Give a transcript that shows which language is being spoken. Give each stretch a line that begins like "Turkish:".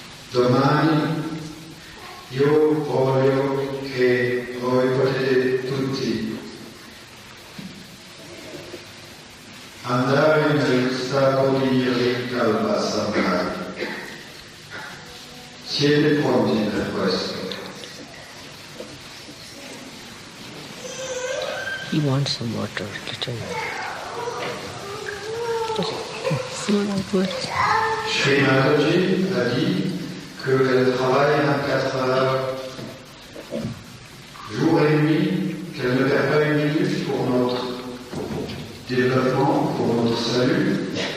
Italian: Domani io voglio che voi potete tutti andare nel stato di Rikalpa-Samai. Siete pronti per questo?
English: He wants some water, little.
French: Srimataji a dit qu'elle travaille 24 heures, jour et nuit, qu'elle ne perd pas une minute pour notre développement, pour notre salut.